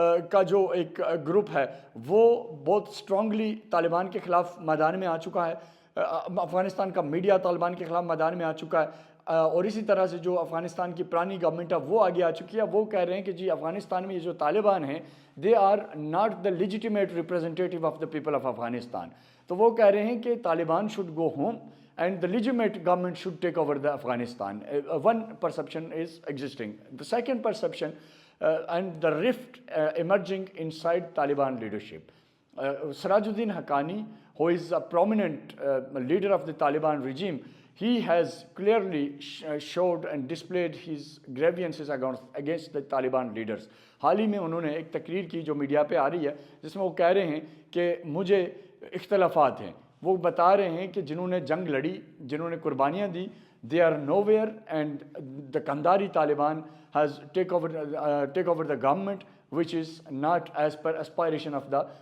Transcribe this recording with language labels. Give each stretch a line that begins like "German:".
Urdu: کا جو ایک گروپ ہے وہ بہت سٹرونگلی طالبان کے خلاف میدان میں آ چکا ہے، افغانستان کا میڈیا طالبان کے خلاف میدان میں آ چکا ہے، اور اسی طرح سے جو افغانستان کی پرانی گورنمنٹ ہے وہ آگے آ چکی ہے۔ وہ کہہ رہے ہیں کہ جی افغانستان میں یہ جو طالبان ہیں
English: they are not the legitimate representative of the people of Afghanistan,
Urdu: تو وہ کہہ رہے ہیں کہ Taliban
English: Should go home and the legitimate government should take over the Afghanistan. One perception is existing. The second perception and the rift emerging inside Taliban leadership. Sirajuddin Haqqani, who is a prominent leader of the Taliban regime, he has clearly showed and displayed his grievances against the Taliban leaders.
Urdu: حال ہی میں انہوں نے ایک تقریر کی جو media پہ آ رہی ہے جس میں وہ کہہ رہے ہیں کہ مجھے اختلافات ہیں، وہ بتا رہے ہیں کہ جنہوں نے جنگ لڑی، جنہوں نے قربانیاں دی،
English: they are nowhere and the Kandari Taliban has take over the government which is not as per aspiration of the